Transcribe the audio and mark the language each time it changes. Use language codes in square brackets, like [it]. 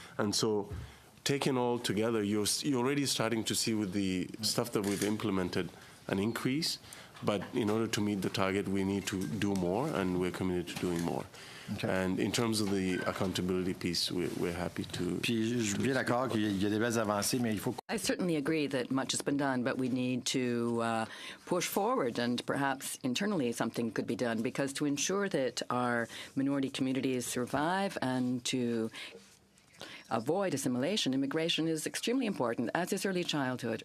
[en] And so, taken all together, you're already starting to see with the stuff that we've implemented an increase, but in order to meet the target, we need to do more, and we're committed to doing more. Okay. And in terms of the accountability piece, we're happy to... [fr] Puis je suis bien d'accord qu'il y a des belles avancées, mais il faut... [en] I certainly agree that much has been done, but we need to push forward, and perhaps internally something could be done, because to ensure that our minority communities survive and to avoid assimilation, immigration is extremely important, as is early childhood.